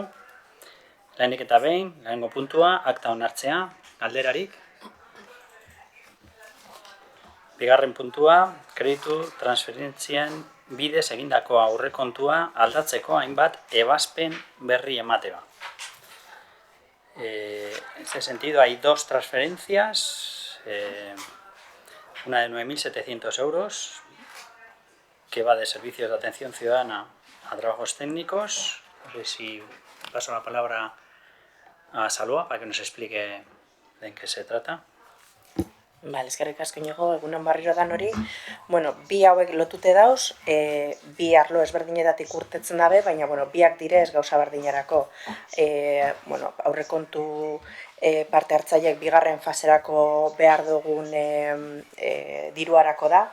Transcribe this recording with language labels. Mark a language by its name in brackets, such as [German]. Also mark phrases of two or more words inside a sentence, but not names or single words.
[Basque] Lehenik eta behin, lehenengo puntua, akta onartzea, galderarik. Bigarren puntua, kreditu transferentzien bidez egindako aurrekontua aldatzeko hainbat ebazpen berri ematea. [Spanish] En este sentido hay dos transferencias, una de 9.700 euros, que va de servicios de atención ciudadana a trabajos técnicos. No sé si paso la palabra a Salua para que nos explique de en qué se trata. [Basque] Bale, eskerrik asko Inigo, egunon barriro dan hori. Bueno, bi hauek lotute dauz, bi arlo ezberdinetatik urtetzen dabe, baina biak direz gauza berdinerako. Aurrekontu parte hartzaileek bigarren faserako behar dugun diruarako da.